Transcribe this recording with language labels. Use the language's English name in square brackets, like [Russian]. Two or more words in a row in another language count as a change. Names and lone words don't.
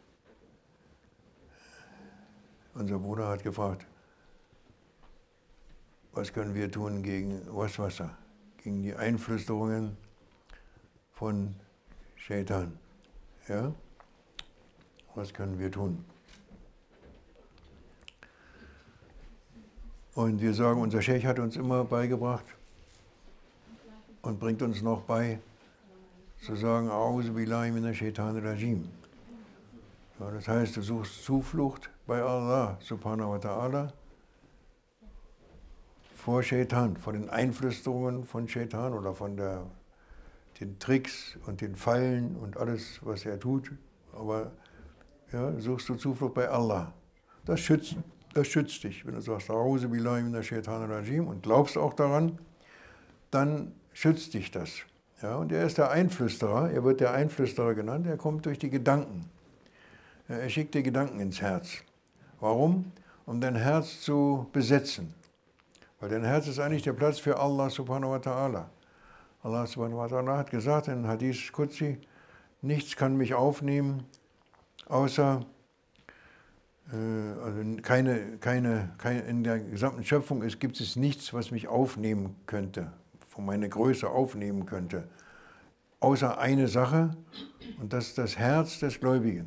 [German] Unser Bruder hat gefragt, was können wir tun gegen Waswasser, gegen die Einflüsterungen von Shaitan. Ja? Was können wir tun? Und wir sagen, unser Sheikh hat uns immer beigebracht und bringt uns noch bei, zu sagen, [Arabic] أعوذ بالله من الشيطان الرجيم. [German] Ja, das heißt, du suchst Zuflucht bei Allah [Arabic] سبحانه وتعالى [German] vor Shaitan, vor den Einflüsterungen von Shaitan oder von den Tricks und den Fallen und alles, was er tut. Aber ja, suchst du Zuflucht bei Allah. Das schützt dich. Wenn du sagst, [Arabic] أعوذ بالله من الشيطان الرجيم [German] und glaubst auch daran, dann schützt dich das. Ja, und er ist der Einflüsterer, er wird der Einflüsterer genannt, er kommt durch die Gedanken. Er schickt dir Gedanken ins Herz. Warum? Um dein Herz zu besetzen. Weil dein Herz ist eigentlich der Platz für Allah [Arabic] سبحانه وتعالى. [German] Allah [Arabic] سبحانه وتعالى [German] hat gesagt in [Arabic] حديث قدسي, [German] nichts kann mich aufnehmen, außer, also in der gesamten Schöpfung gibt es nichts, was mich aufnehmen könnte, von meiner Größe aufnehmen könnte, außer eine Sache, und das ist das Herz des Gläubigen.